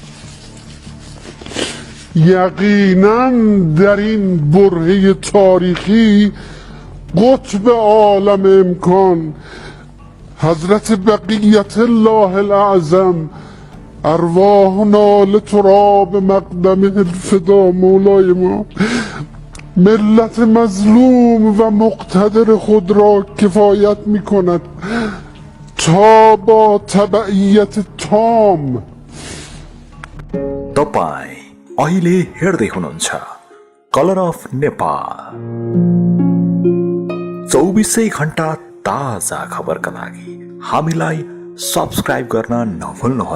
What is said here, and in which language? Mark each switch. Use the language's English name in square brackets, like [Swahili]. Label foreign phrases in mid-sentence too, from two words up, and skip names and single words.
[Persian] یقینا در این برهه تاریخی قطب عالم امکان حضرت بقیت الله الاعظم ارواحنا لتراب مقدم الفدا مولای ما ملت مظلوم و مقتدر خود را کفایت می کند تا با تبعیت تام. [Nepali] तपाईँ अहिले हेर्दै हुनुहुन्छ कलर अफ नेपाल, 24 घण्टा ताजा खबरका लागि हामीलाई सब्स्क्राइब गर्न नभुल्नुहोला।